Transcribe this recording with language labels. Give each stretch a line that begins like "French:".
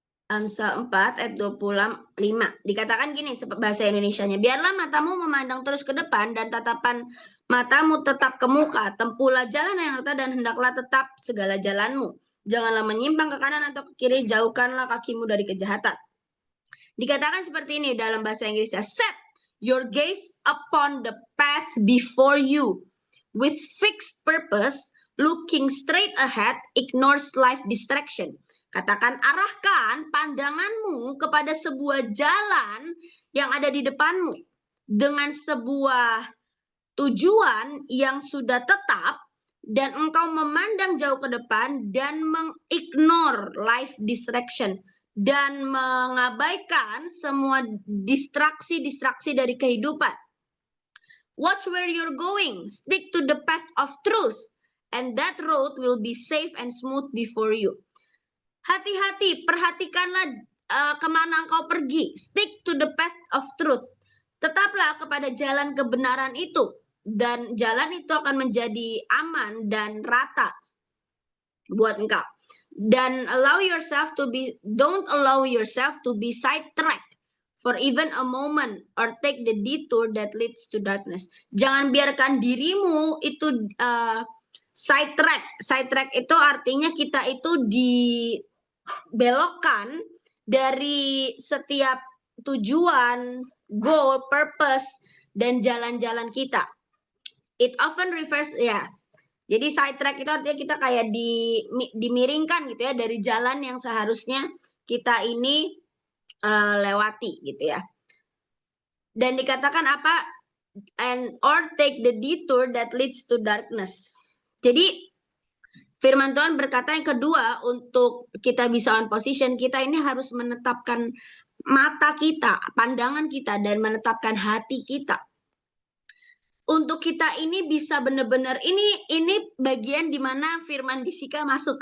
Indonesian: Amsal 4 ayat 25. Dikatakan gini bahasa Indonesianya. Biarlah matamu memandang terus ke depan dan tatapan matamu tetap ke muka. Tempuhlah jalan yang rata dan hendaklah tetap segala jalanmu. Janganlah menyimpang ke kanan atau ke kiri. Jauhkanlah kakimu dari kejahatan. Dikatakan seperti ini dalam bahasa Inggrisnya.
English: Set your gaze upon the path before you. With fixed purpose, looking straight ahead, ignores life distraction.
Indonesian: Katakan, arahkan pandanganmu kepada sebuah jalan yang ada di depanmu. Dengan sebuah tujuan yang sudah tetap, dan engkau memandang jauh ke depan dan mengignore
English: life distraction.
Indonesian: Dan mengabaikan semua distraksi-distraksi dari kehidupan.
English: Watch where you're going. Stick to the path of truth. And that road will be safe and smooth before you.
Indonesian: Hati-hati, perhatikanlah kemana engkau pergi.
English: Stick to the path of truth.
Indonesian: Tetaplah kepada jalan kebenaran itu. Dan jalan itu akan menjadi aman dan rata buat engkau.
English: Dan don't allow yourself to be sidetracked for even a moment or take the detour that leads to darkness.
Indonesian: Jangan biarkan dirimu itu sidetrack. Sidetrack itu artinya kita itu dibelokkan dari setiap tujuan, goal, purpose, dan jalan-jalan kita.
English: It often refers,
Indonesian: jadi sidetrack itu artinya kita kayak dimiringkan gitu ya dari jalan yang seharusnya kita ini lewati gitu ya. Dan dikatakan apa?
English: Or take the detour that leads to darkness.
Indonesian: Jadi firman Tuhan berkata yang kedua, untuk kita bisa on position, kita ini harus menetapkan mata kita, pandangan kita, dan menetapkan hati kita. Untuk kita ini bisa benar-benar, ini bagian di mana firman Jessica masuk.